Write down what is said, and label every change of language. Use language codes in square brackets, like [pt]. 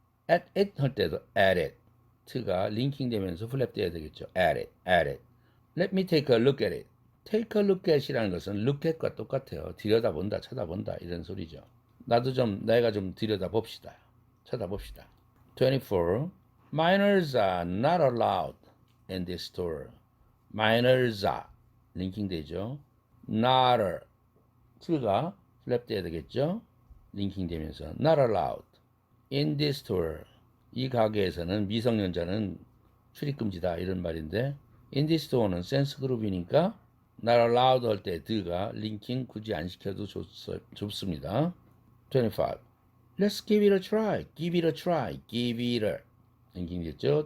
[en] at it [ko] 할 때도 at it 가 링킹 되면서 플랩 돼야 되겠죠. [en] at it let me take a look at it. take a look at이라는 [ko] 것은 look at과 똑같아요. 들여다본다, 쳐다본다 이런 소리죠. 내가 좀 들여다봅시다. 쳐다봅시다. 24. [en] Minors are not allowed in this store. Minors are [ko] 링킹 되죠. Not 가 플랩 돼야 되겠죠. 링킹 되면서 [en] not allowed in this store. [ko] 이 가게에서는 미성년자는 출입금지다 이런 말인데 [en] in this store [ko] 는 센스 그룹이니까 not allowed 할 때 드가 링킹 굳이 안 시켜도 좋습니다. [en] 25. Let's give it a try. give it a [ko] 링킹 됐죠.